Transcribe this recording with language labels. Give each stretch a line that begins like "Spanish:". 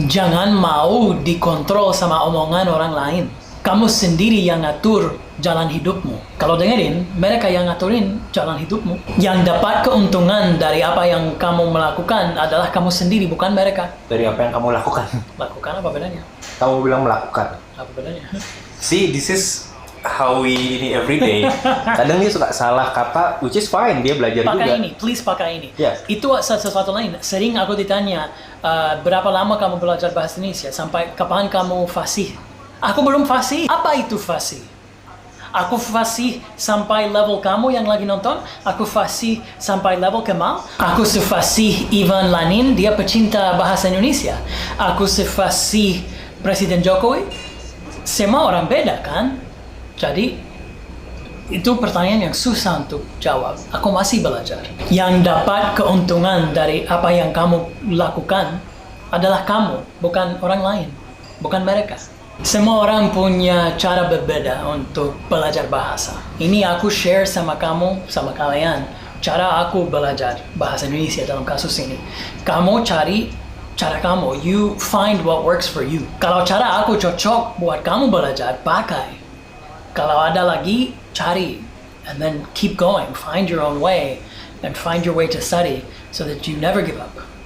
Indonesian: Jangan mau dikontrol sama omongan orang lain. Kamu sendiri yang ngatur jalan hidupmu. Kalau dengerin, mereka yang ngaturin jalan hidupmu. Yang dapat keuntungan dari apa yang kamu melakukan adalah kamu sendiri, bukan mereka. Dari apa yang kamu lakukan? Lakukan apa bedanya? Kamu bilang melakukan. Apa bedanya?
English: See, this is how we ini every day.
Indonesian: Kadang dia suka salah kata,
English: which is fine,
Indonesian: dia belajar juga. Pakai ini, please pakai ini.
English: Yes.
Indonesian: Itu sesuatu lain. Sering aku ditanya, berapa lama kamu belajar bahasa Indonesia? Sampai kapan kamu fasih? Aku belum fasih. Apa itu fasih? Aku fasih sampai level kamu yang lagi nonton. Aku fasih sampai level Kemal. Aku sefasih Ivan Lanin, dia pecinta bahasa Indonesia. Aku sefasih Presiden Jokowi. Semua orang beda kan? Jadi, itu pertanyaan yang susah untuk jawab. Aku masih belajar. Yang dapat keuntungan dari apa yang kamu lakukan adalah kamu, bukan orang lain, bukan mereka. Semua orang punya cara berbeda untuk belajar bahasa. Ini aku share sama kamu, sama kalian, cara aku belajar bahasa Indonesia dalam kasus ini. Kamu cari cara kamu,
English: you find what works for you.
Indonesian: Kalau cara aku cocok buat kamu belajar, pakai. Kalau ada lagi, cari.
English: And then keep going, find your own way, and find your way to study so that you never give up.